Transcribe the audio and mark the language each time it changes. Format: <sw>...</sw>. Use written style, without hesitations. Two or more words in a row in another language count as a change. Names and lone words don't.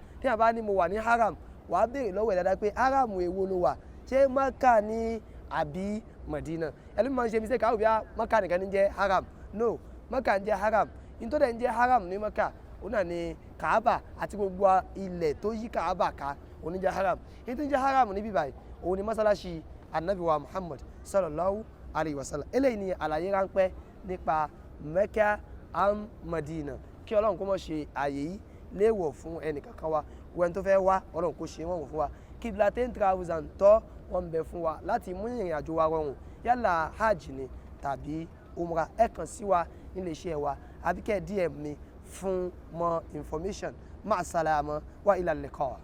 <yo>Tí a bá ní mo wà ní haram, wàá béèrè lọ́wọ́ ẹ̀ dáadáa pé haram èwo ló wà, ṣé Mecca ni àbí Medina? Ẹlòmíràn máa ń ṣe mistake, àwọn òbí Mecca nìkan ní jẹ́ haram. No, Mecca ń jẹ́ haram. Nítorí ẹ̀ ń jẹ́ haram ní Mecca, òun náà ni Kaaba àti gbogbo ilẹ̀ tó yí Kaaba ká, òun ní jẹ́ haram. Èyí tó ń jẹ́ haram níbí báyìí, òun ni mọ́sálásí Ànábì wa Muhammad</yo> <ar>صلى الله عليه وسلم.</ar> <yo>Eléyìí ni àlàyé ráńpẹ́ nípa Mecca and Medina. Kí Ọlọ́run kó má ṣe ààyè yìí léèwọ̀ fún ẹnì kankan wa. Wẹ́n tó fẹ́ wá, Ọlọ́run kó ṣe wọ́n wọ̀ fún wa. Qiblatain Travels and Tour wọ́n bẹ fún wa láti mú ìrìn àjò wa rọrùn. Yálà hajj ni tàbí umrah, ẹ kàn sí wa nílé iṣẹ́ wa àbí kẹ́ DM mi fún</yo> <en>more information.</en> <ar>مع السلامة وإلى اللقاء.</ar>